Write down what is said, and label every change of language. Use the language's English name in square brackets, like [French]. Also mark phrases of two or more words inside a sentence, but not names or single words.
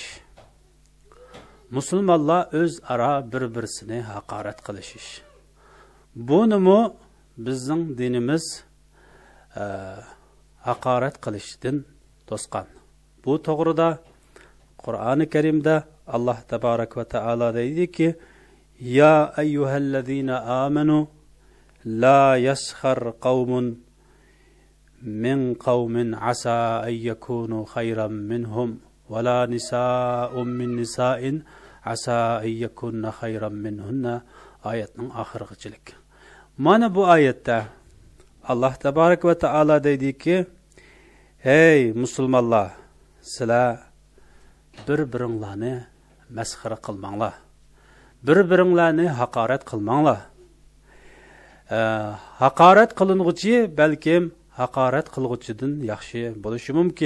[Uzbek] Musulmonlar o'zaro bir-birini haqorat qilish. Bunimi bizning dinimiz haqorat qilishdan to'sqan. Bu to'g'rida Qur'oni Karimda [Arabic] الله تبارك وتعالى [Uzbek] deydiki: [Arabic] "يا أيها الذين آمنوا لا يسخر قوم من قوم عسى أن يكونوا خيرا منهم ولا نساء من نساء عسى أن يكن خيرا منهن." [Uzbek] Oyatning oxirigachilik. Mana bu oyatda [Arabic] الله تبارك وتعالى [Uzbek] deydiki: "Ey musulmonlar, sizlar bir-biringlarni masxara qilmanglar. Bir-biringlarni haqorat qilmanglar. Haqorat qiling'uchi balkim haqorat qilg'uchidan yaxshi bo'lishi mumkin.